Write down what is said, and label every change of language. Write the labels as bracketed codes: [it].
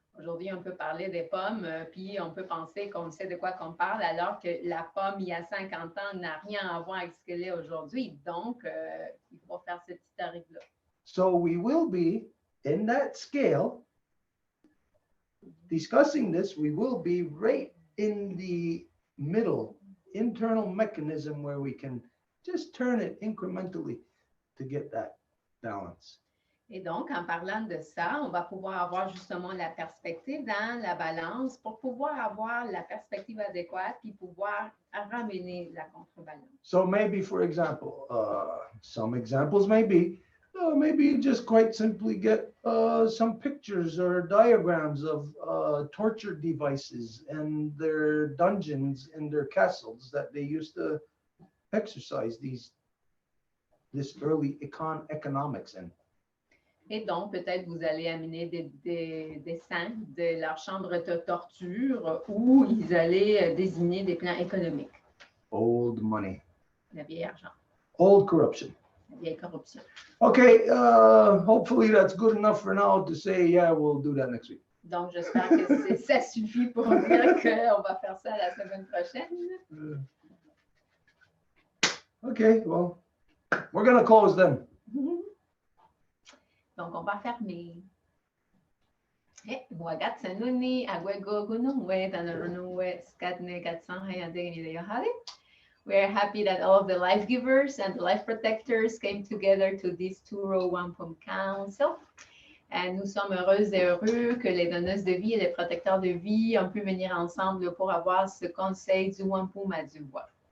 [fr] Aujourd'hui, on peut parler des pommes, puis on peut penser qu'on sait de quoi qu'on parle, alors que la pomme, il y a 50 ans, n'a rien à voir avec ce qu'elle est aujourd'hui. Donc, il faut faire cette historique-là. [en] So we will be, in that scale, discussing this, we will be right in the middle, internal mechanism where we can just turn it incrementally to get that balance. [fr] Et donc, en parlant de ça, on va pouvoir avoir justement la perspective dans la balance pour pouvoir avoir la perspective adéquate puis pouvoir ramener la contrebalance. [en] So maybe, for example, some examples maybe you just quite simply get some pictures or diagrams of torture devices and their dungeons and their castles that they used to exercise this early economics in. [fr] Et donc, peut-être vous allez amener des dessins de leur chambre de torture où ils allaient désigner des plans économiques. [en] Old money. [fr] Le vieil argent, [en] Old corruption. [fr] la vieille corruption. [en] Okay, hopefully that's good enough for now to say, yeah, we'll do that next week. [fr] Donc, j'espère que ça suffit pour dire qu'on va faire ça la semaine prochaine. [en] Okay, well, we're going to close then. [fr] Donc, on va fermer. [moh] Wagat sanuni agwego gunungwe tanarunungwe skatne katsanhayandegnideyohale. [en] We're happy that all of the life givers and the life protectors came together to this Row Wampum Council. [fr] Et nous sommes heureuses et heureux que les donneuses de vie et les protecteurs de vie ont pu venir ensemble pour avoir ce conseil du Wampum à Deux Voies.